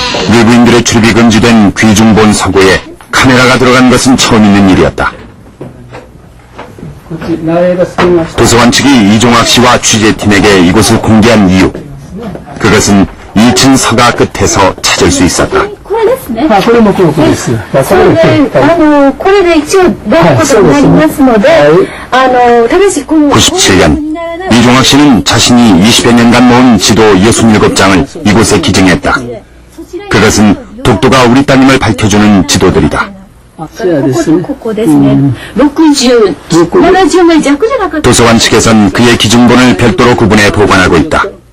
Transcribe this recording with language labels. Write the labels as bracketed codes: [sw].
[ko] 외부인들의 출입이 금지된 귀중본 서고에 카메라가 들어간 것은 처음 있는 일이었다. 도서관 측이 이종학 씨와 취재팀에게 이곳을 공개한 이유. 그것은 2층 서가 끝에서 찾을 수 있었다. [ja] あ、これもこの子です。それで、これで一応ロックとなりますので、ただしこの [ko] 97년 이종학 씨는 자신이 20여 년간 모은 지도 67장을 이곳에 기증했다. 그것은 독도가 우리 땅임을 밝혀주는 지도들이다. [ja] ここですね。60、70枚弱じゃなかった。 [ko] 도서관 측에선 그의 기증본을 별도로 구분해 보관하고 있다.